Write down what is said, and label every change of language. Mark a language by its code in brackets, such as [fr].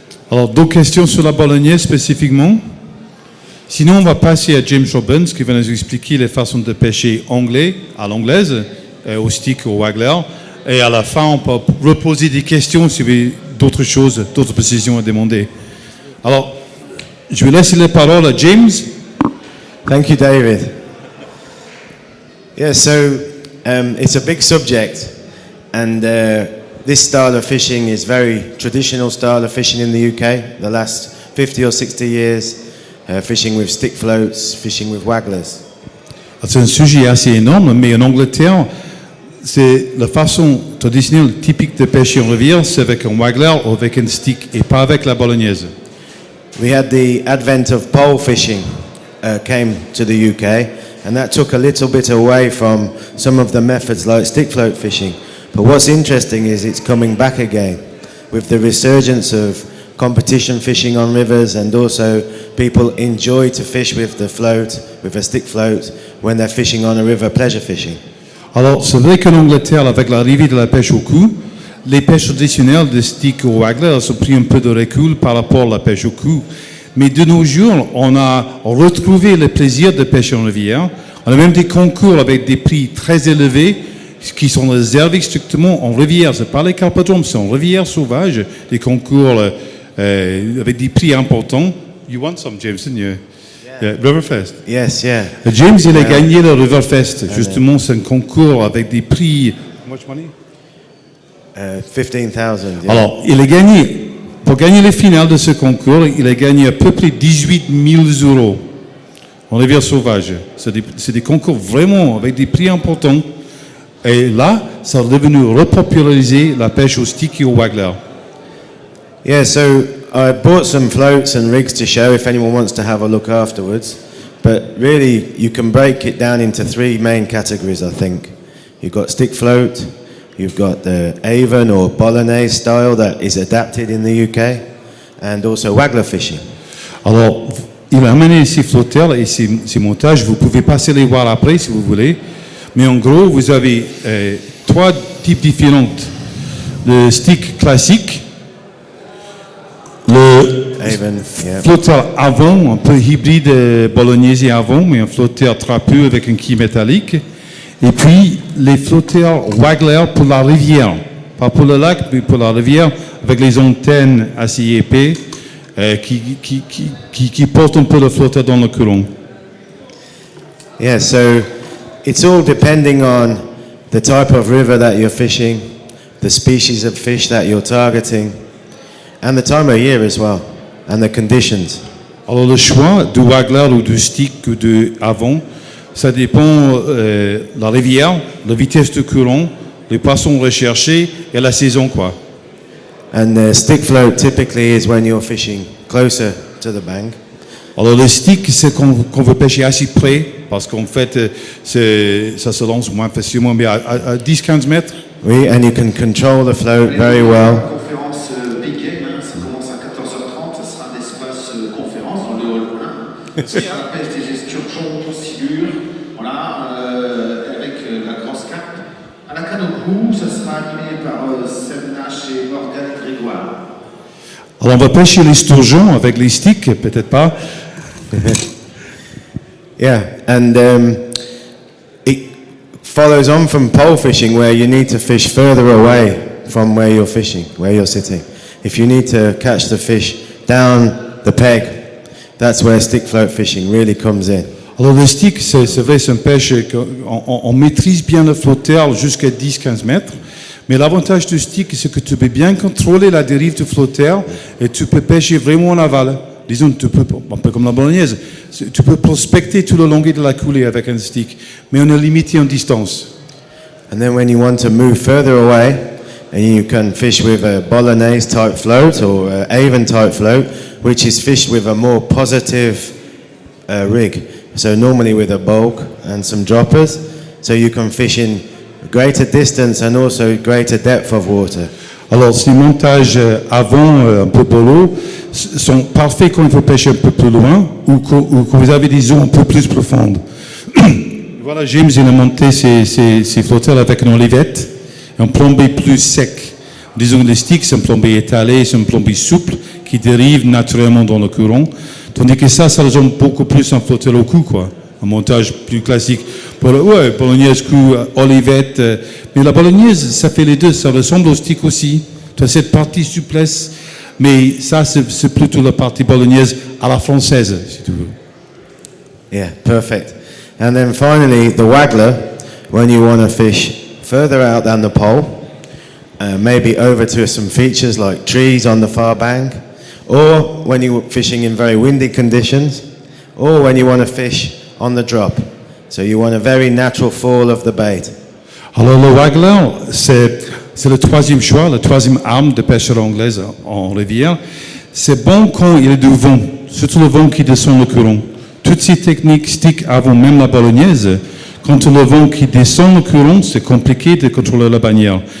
[fr] Alors, deux questions sur la bolognaise spécifiquement. Sinon, on va passer à James Robbins qui va nous expliquer les façons de pêcher anglais, à l'anglaise, au stick, au waggler. Et à la fin, on peut reposer des questions si vous avez d'autres choses, d'autres précisions à demander. Alors, je vais laisser la parole à James. [en] Thank you, David. Yeah, so it's a big subject, and this style of fishing is very traditional style of fishing in the UK. The last 50 or 60 years, fishing with stick floats, fishing with wagglers. [fr] C'est un sujet assez énorme, mais en Angleterre, c'est la façon traditionnelle typique de pêcher en rivière, c'est avec un waggler ou avec un stick, et pas avec la bolognaise. [en] We had the advent of pole fishing came to the UK, and that took a little bit away from some of the methods like stick float fishing. But what's interesting is it's coming back again with the resurgence of competition fishing on rivers, and also people enjoy to fish with the float, with a stick float, when they're fishing on a river pleasure fishing. [fr] Alors, c'est vrai qu'en Angleterre, avec l'arrivée de la pêche au cou, les pêches traditionnelles de stick ou waggler ont pris un peu de recul par rapport à la pêche au cou. Mais de nos jours, on a retrouvé le plaisir de pêcher en rivière. On a même des concours avec des prix très élevés qui sont réservés strictement en rivière. Ce n'est pas les carpodromes, c'est en rivière sauvage, des concours avec des prix importants. [en] You won some, James, didn't you? Yeah, Riverfest. Yes, yeah. [fr] James, il a gagné le Riverfest. Justement, c'est un concours avec des prix. [en] How much money? 15,000. Yeah. [fr] Alors, il a gagné, pour gagner les finales de ce concours, il a gagné à peu près 18 000 euros en rivière sauvage. C'est des concours vraiment avec des prix importants. Et là, ça a devenu repopulariser la pêche au stick et au waggler. [en] Yeah, so I bought some floats and rigs to show if anyone wants to have a look afterwards. But really, you can break it down into three main categories, I think. You've got stick float, you've got the Avon or Bolognese style that is adapted in the UK, and also waggler fishing. [fr] Alors, il a amené ces flotteurs et ces montages. Vous pouvez passer les voir après si vous voulez. Mais en gros, vous avez trois types différents. Le stick classique, le [en] even. Yeah. [fr] Flotteur avant, un peu hybride bolognaise et avant, mais un flotteur trapu avec un quille métallique. Et puis les flotteurs Wagler pour la rivière, pas pour le lac, mais pour la rivière, avec les antennes assez épais qui portent un peu le flotteur dans le courant. [en] Yeah, so it's all depending on the type of river that you're fishing, the species of fish that you're targeting, and the time of year as well, and the conditions. [fr] Alors le choix du Wagler ou du stick ou du avant, ça dépend la rivière, la vitesse de courant, les poissons recherchés et la saison quoi. [en] And the stick float typically is when you're fishing closer to the bank. [fr] Alors le stick, c'est qu'on veut pêcher assez près, parce qu'en fait, ça se lance moins facilement, mais à 10-15 mètres. [en] Oui, and you can control the float very well. [fr] La conférence Big Game, ça commence à 14h30, ça sera un espace conférence dans le hall 1. C'est la pêche des esturgeons, silures, voilà, avec la grosse carte. À la Canocou, ça sera animé par Seb Nash et Morgan Grégoire. Alors on va pêcher les sturgeons avec les sticks, peut-être pas. [en] Yeah, and it follows on from pole fishing where you need to fish further away from where you're fishing, where you're sitting. If you need to catch the fish down the peg, that's where stick float fishing really comes in. [fr] Alors le stick, c'est vrai, c'est une pêche qu'on maîtrise bien le flotteur jusqu'à 10-15 mètres. Mais l'avantage du stick, c'est que tu peux bien contrôler la dérive du flotteur et tu peux pêcher vraiment en aval. Disons, tu peux, un peu comme la bolognaise, tu peux prospecter tout le long de la coulée avec un stick, mais on est limité en distance. [en] And then when you want to move further away, and you can fish with a bolognese type float or a Avon type float, which is fished with a more positive rig. So normally with a bulk and some droppers, so you can fish in greater distance and also greater depth of water. [fr] Alors, ces montages avant, un peu bolo, sont parfaits quand il faut pêcher un peu plus loin ou quand vous avez des eaux un peu plus profondes. Voilà, James, il a monté ses flotteurs avec une olivette, un plombé plus sec. Disons, les sticks, c'est un plombé étalé, c'est un plombé souple qui dérive naturellement dans le courant. Tandis que ça ressemble beaucoup plus à un flotteur au cou, quoi. Un montage plus classique. Ouais, bolognaise, cou, olivette. Mais la bolognaise, ça fait les deux. Ça ressemble au stick aussi. Tu as cette partie souplesse. Mais ça, c'est plutôt la partie bolognaise à la française, si tu veux. [en] Yeah, perfect. And then finally, the waggler, when you want to fish further out than the pole, maybe over to some features like trees on the far bank, or when you're fishing in very windy conditions, or when you want to fish on the drop. So you want a very natural fall of the bait. [fr] Alors le waggler, c'est le troisième choix, la troisième arme de pêcheur anglaise en rivière. C'est bon quand il y a du vent, surtout le vent qui descend le courant. Toutes ces techniques stick avant même la bolognaise. Quand le vent qui descend le courant, c'est compliqué de contrôler la bannière.